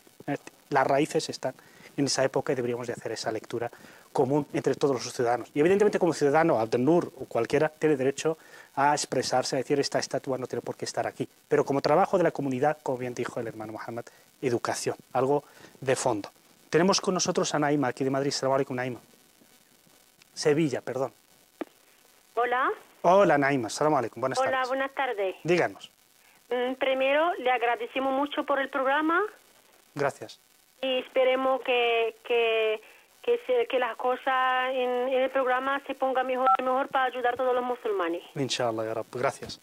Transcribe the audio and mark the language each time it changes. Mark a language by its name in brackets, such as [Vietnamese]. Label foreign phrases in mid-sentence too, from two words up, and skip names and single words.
[Spanish] Las raíces están en esa época y deberíamos de hacer esa lectura común entre todos los ciudadanos. Y evidentemente como ciudadano, Abdelnour o cualquiera, tiene derecho a expresarse, a decir esta estatua no tiene por qué estar aquí. Pero como trabajo de la comunidad, como bien dijo el hermano Mohamed, educación, algo de fondo. Tenemos con nosotros a Naima, aquí de Madrid. [Arabic] سلام عليكم, Naima. [Spanish] Sevilla, perdón. Hola. Hola, [Arabic] Naima. سلام عليكم. [Spanish] Buenas tardes. Hola, buenas tardes. Díganos. Primero, le agradecemos mucho por el programa. Gracias. Y esperemos que las cosas en el programa se pongan mejor para ayudar a todos los musulmanes. [Arabic] إن شاء الله يا رب. Gracias.